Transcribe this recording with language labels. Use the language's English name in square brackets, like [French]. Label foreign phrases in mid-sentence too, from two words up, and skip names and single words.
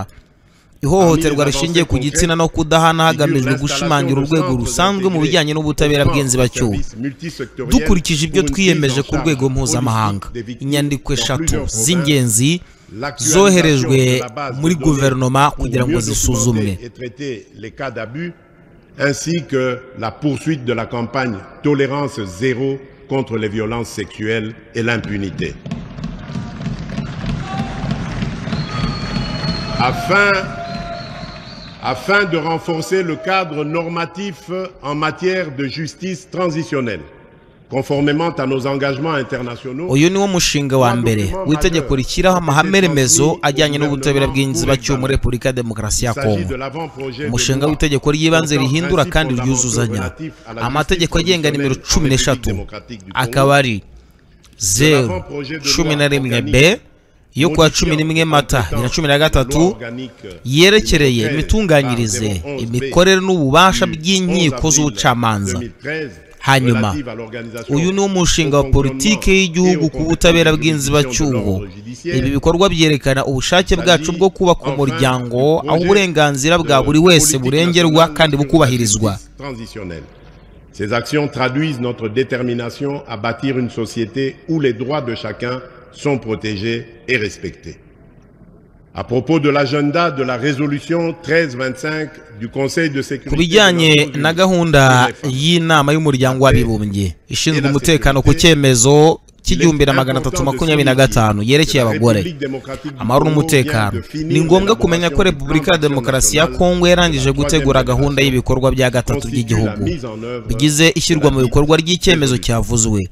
[Kinyarwanda] Ihohoterwa rishingiye ku gitsina no kudahana hagamijwe gushimangira urwego rusanzwe mu bijyanye n'ubutabera bw'inzibacyuho. Dukurikije ibyo twiyemeje ku rwego mpuzamahanga, inyandiko 3 z'ingenzi zoherejwe muri guverinoma kugira ngo zisuzumwe, [French] ainsi que la poursuite de la campagne Tolérance zéro contre les violences sexuelles et l'impunité. Afin de renforcer le cadre normatif en matière de justice transitionnelle, conformément à nos engagements internationaux. [Kinyarwanda] Uyu ni wo mushinga wa mbere w'itegeko rishyiraho amahame remezo ajyanye n'ubutabera bw'inzibacyuho muri Repubulika ya Demokarasi ya Kongo. Umushinga w'itegeko ry'ibanze rihindura kandi ryuzuzanya amategeko agenga nimero 13 akaba ari 011B yo kuwa 11 Mata 2013 yerekereye imitunganyirize, imikorere n'ububasha by'inkiko z'ubucamanza. Hanyuma uyu ni umushinga wa politike y'igihugu ku butabera bw'inzibacyuho. Ibi bikorwa byerekana ubushake bwacu bwo kubaka umuryango aho uburenganzira bwa buri wese burengerwa kandi bukubahirizwa. [French] Ces actions traduisent notre détermination à bâtir une société où les droits de chacun sont protégés et respectés. À propos de l'agenda de la résolution 1325 du Conseil de sécurité [Kinyarwanda] kubijyanye na gahunda y'inama y'umuryango w'abibumbye ishinzwe umutekano ku cyemezo cy'igihumbi na magana atatu makumyabiri na gatanu yerekeye abagore amahoro n'umutekano, ni ngombwa kumenya ko Repubulika ya Demokarasi ya Kongo yarangije gutegura gahunda y'ibikorwa bya gatatu by'igihugu bigize ishyirwa mu bikorwa ry'icyemezo cyavuzwe.